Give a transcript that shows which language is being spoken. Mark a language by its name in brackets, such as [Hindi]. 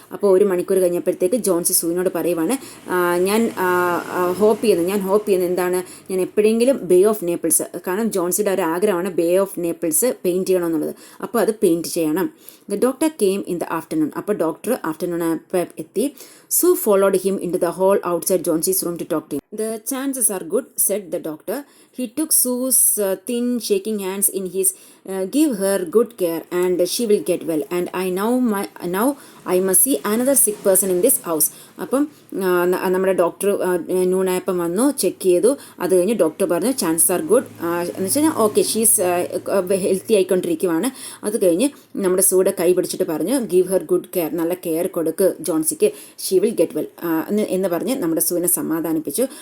[Malayalam] അപ്പോൾ ഒരു മണിക്കൂർ കഴിഞ്ഞപ്പോഴത്തേക്ക് ജോൺസി സൂവിനോട് പറയുവാണ്, ഞാൻ ഹോപ്പ് ചെയ്യുന്നത് എന്താണ്, ഞാൻ എപ്പോഴെങ്കിലും ബേ ഓഫ് നേപ്പിൾസ്, കാരണം ജോൺസിയുടെ ഒരു ആഗ്രഹമാണ് ബേ ഓഫ് നേപ്പിൾസ് പെയിൻറ്റ് ചെയ്യണമെന്നുള്ളത്. അപ്പോൾ അത് പെയിൻറ്റ് ചെയ്യണം. [English] The doctor came in the afternoon. [Malayalam] അപ്പോൾ ഡോക്ടർ ആഫ്റ്റർനൂൺ എത്തി. [English] Sue followed him into the hall outside Johnsy's room to talk to him. The chances are good, said the doctor. He took Sue's thin, shaking hands in his. Give her good care, and she will get well. And now I must see another sick person in this house. [Malayalam] അപ്പം നമ്മുടെ doctor നൂണായപ്പം വന്നു, check ചെയ്തു. അത് കഴിഞ്ഞ് doctor പറഞ്ഞു [English] chances are good [Malayalam] എന്ന് വെച്ച് കഴിഞ്ഞാൽ ഓക്കെ, ഷീസ് ഹെൽത്തി ആയിക്കൊണ്ടിരിക്കുവാണ്. അത് കഴിഞ്ഞ് നമ്മുടെ സൂടെ കൈ പിടിച്ചിട്ട് പറഞ്ഞു, [English] give her good care, [Malayalam] നല്ല കെയർ കൊടുക്ക് ജോൺസിക്ക്, [English] she will get well [Malayalam] എന്ന് പറഞ്ഞ് നമ്മുടെ സൂവിനെ സമാധാനിപ്പിച്ചു.